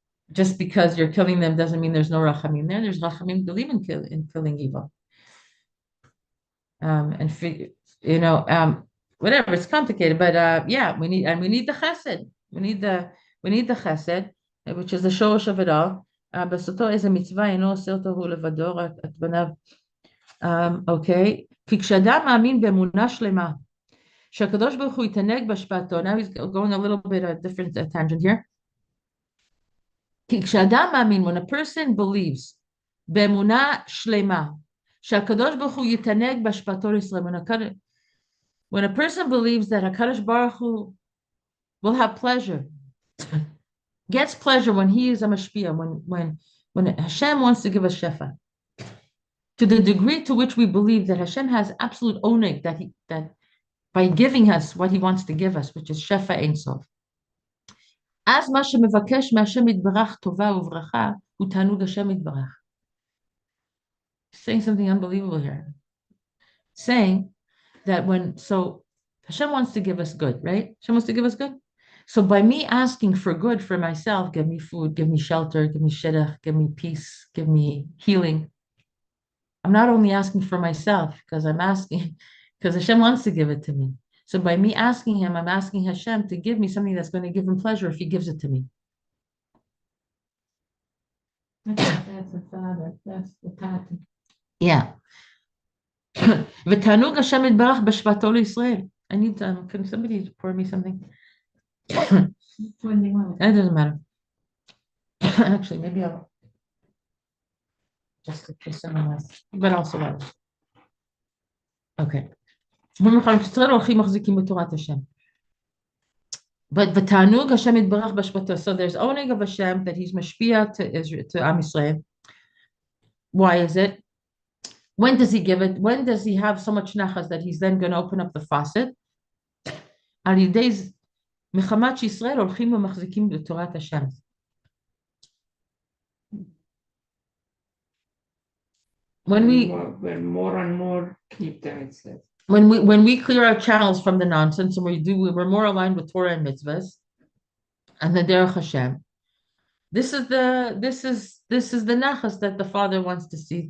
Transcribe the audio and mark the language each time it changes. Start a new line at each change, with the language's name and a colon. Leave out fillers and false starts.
English: Just because you're killing them doesn't mean there's no Rachamim there. There's Rachamim believe in killing evil. Whatever, it's complicated, but yeah, we need the chesed. We need the chesed, which is the shoresh of it all.
Hebrew: בסותו איזה מצווה אינו עושה אותו הוא לבדו, רק את בניו.
English: Okay,
Hebrew: כי כשאדם מאמין באמונה שלמה, שהקדוש ברוך הוא יתענג בהשפעתו,
English: now he's going a little bit a different tangent here.
Hebrew: כי כשאדם מאמין,
English: when a person believes
Hebrew: באמונה שלמה, שהקדוש ברוך הוא יתענג בהשפעתו לישראל,
English: when a person believes that HaKadosh Baruch Hu will have pleasure, gets pleasure when he is a mashpia, when Hashem wants to give us shefa, to the degree to which we believe that Hashem has absolute oneg, that by giving us what he wants to give us, which is shefa ein sof.
Hebrew: As מה שמבקש מהשם יתברך טובה וברכה, הוא תענוג השם יתברך.
English: Saying something unbelievable here. Saying that so Hashem wants to give us good, right? Hashem wants to give us good. So by me asking for good for myself, give me food, give me shelter, give me shidduch, give me peace, give me healing. I'm not only asking for myself because Hashem wants to give it to me. So by me asking him, I'm asking Hashem to give me something that's going to give him pleasure if he gives it to me. That's the father. That's the pattern. Yeah.
Hebrew: ותענוג השם יתברך בהשפעתו לישראל.
English: I need can somebody pour me something? It doesn't matter. Actually, maybe I'll just put someone else, but also others. Okay.
Hebrew: ישראל הולכים מחזיקים בתורת השם. But ותענוג השם יתברך בהשפעתו.
English: So there's oneg of Hashem that he's mashpia to Am Yisrael. Why is it? When does he give it? When does he have so much nachas that he's then going to open up the faucet?
Hebrew: על ידי מחמת שישראל הולכים ומחזיקים בתורת השם.
English: When more and more keep the mitzvahs. When we clear our channels from the nonsense and we're more aligned with Torah and mitzvahs and the derech Hashem. This is the nachas that the Father wants to see.